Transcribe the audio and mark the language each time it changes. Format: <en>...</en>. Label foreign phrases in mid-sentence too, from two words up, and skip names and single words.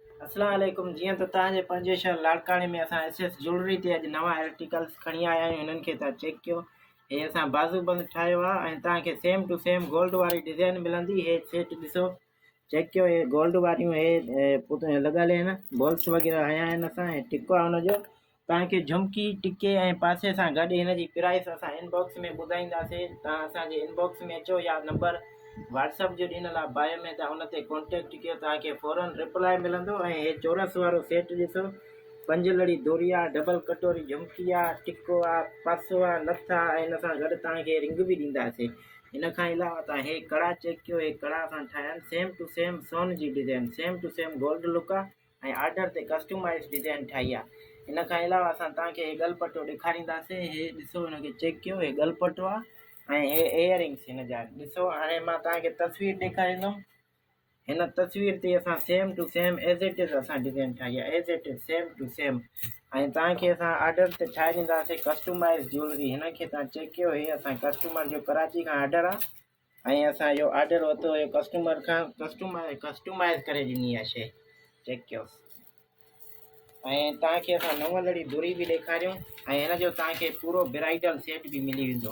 <sd>अस्सलाम वालेकुम। जीअं त तव्हांजे पंहिंजे शहर लाड़काणे में असां एस ज्वेलरी ते अॼु नवां आर्टिकल्स खणी आया आहियूं। हिननि खे तव्हां चेक कयो। हे असां बाज़ूबंद ठाहियो आहे ऐं तव्हांखे</sd> <en>same to same gold</en> <sd>वारी डिज़ाइन मिलंदी। हे सेट ॾिसो, चेक कयो। हे गोल्ड वारियूं हे लॻल आहिनि, बॉल्स वग़ैरह हया आहिनि। असां हे टिको आहे हुनजो। तव्हांखे झुमकी टिके ऐं पासे सां गॾु हिन जी प्राइस असां इनबॉक्स में ॿुधाईंदासीं। तव्हां असांजे इनबॉक्स में अचो या नंबर व्हाट्सअप जो ॾिनल आहे बायो में, तव्हां उन ते कॉन्टेक्ट कयो, तव्हांखे फ़ौरन रिप्लाई मिलंदो। ऐं हे चौरस वारो सेट ॾिसो, 5 लड़ी दोरी आहे, डबल कटोरी झुमकी आहे, टिको आहे, पासो आहे, नथ आहे ऐं हिन सां गॾु तव्हांखे रिंग बि ॾींदासीं। हिन खां अलावा तव्हां हे कड़ा चेक कयो। हे कड़ा असां ठाहिया आहिनि</sd> <en>same to same</en> <sd>सोन जी डिज़ाइन,</sd> <en>same to same gold look</en> <sd>आहे ऐं आर्डर ते</sd> <en>customize design</en> <sd>ठाही आहे। हिन खां अलावा असां तव्हांखे हे गलपटो ॾेखारींदासीं। हे ॾिसो, हिनखे चेक कयो। हे गलपटो आहे ऐं हे इयरिंग्स हिन जा ॾिसो। हाणे मां तव्हांखे तस्वीर ॾेखारींदुमि। हिन तस्वीर ते असां</sd> <en>same to same as it is</en> <sd>असां डिज़ाइन ठाही आहे,</sd> <en>as it is same to same.</en> <sd>ऐं तव्हांखे असां आर्डर ते ठाहे ॾींदासीं</sd> <en>customize jewelry.</en> <sd>हिन खे तव्हां चेक कयो। हे असां कस्टमर जो कराची खां आर्डर आहे ऐं असां इहो आर्डर वरितो हुयो कस्टमर खां। कस्टमाइज़ करे ॾिनी आहे शइ, चेक कयो। ऐं तव्हांखे असां 9 लड़ी धुरी बि ॾेखारियूं ऐं हिन जो तव्हांखे पूरो</sd> <en>bridal set</en> <sd>बि मिली वेंदो।</sd>